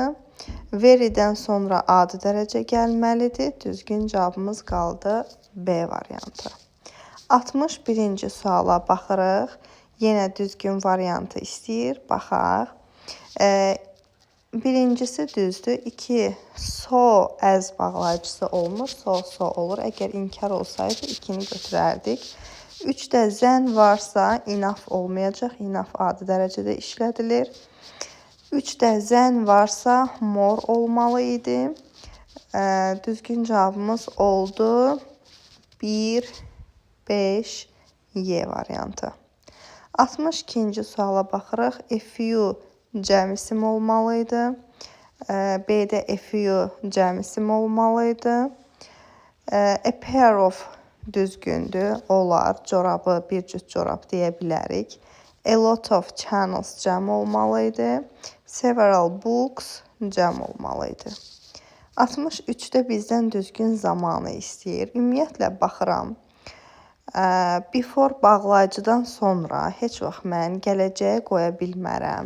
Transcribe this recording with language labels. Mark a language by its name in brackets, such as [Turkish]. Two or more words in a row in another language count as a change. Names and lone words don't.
[Azerbaijani] Veridən sonra adi dərəcə gəlməlidir. Düzgün cavabımız qaldı B variantı. 61-ci suala baxırıq. Yenə düzgün variantı istəyir. Baxaq. Birincisi düzdür. 2 [English] so as [Azerbaijani] bağlayıcısı olmur. So olur. Əgər inkar olsaydı 2-ni götürərdik. 3-də zən varsa inaf olmayacaq. İnaf adi dərəcədə işlədilir. 3-də zən varsa mor olmalı idi. Düzgün cavabımız oldu 1, 5, Y variantı. 62-ci suala baxırıq. FU cəm isim olmalı idi. B-də FU cəm isim olmalı idi. [English] A pair of [Azerbaijani] düzgündür. Olar. Corabı bir cüt corab deyə bilərik. [English] A lot of channels [Azerbaijani] cəm olmalı idi. [English] Several books [Azerbaijani] cəm olmalı idi. 63-də bizdən düzgün zamanı istəyir. Ümumiyyətlə baxıram. Before bağlayıcıdan sonra heç vaxt mən gələcəyə qoya bilmərəm.